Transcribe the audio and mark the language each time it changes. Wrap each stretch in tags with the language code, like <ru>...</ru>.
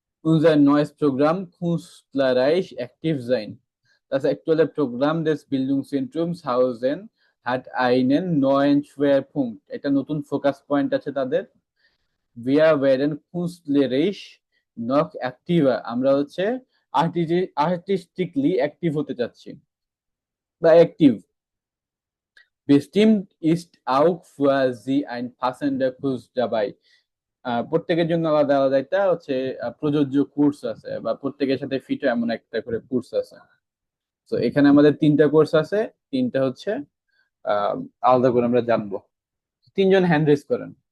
<de>Unser neues Programm Künstlerreich aktiv sein. Das aktuelle Programm des Bildungszentrums Hausen hat einen neuen Schwerpunkt.</de> <bn>একটা নতুন focus point আছে তাদের।</bn> <de>Wir werden künstlerisch noch aktiver.</de> <bn>আমরা হচ্ছে আর্টিস্টিকলি active হতে চাচ্ছি বা active.</bn> <de>Bestimmt ist auch für Sie ein passender Kurs dabei.</de> <bn>প্রত্যেকের জন্য আলাদা আলাদা একটা হচ্ছে প্রযোজ্য কোর্স আছে, বা প্রত্যেকের সাথে ফিট এমন একটা করে কোর্স আছে। তো এখানে আমাদের তিনটা কোর্স আছে, তিনটা হচ্ছে আহ, আলাদা করে আমরা জানবো। তিনজন হ্যান্ড রেজ করেন।</bn>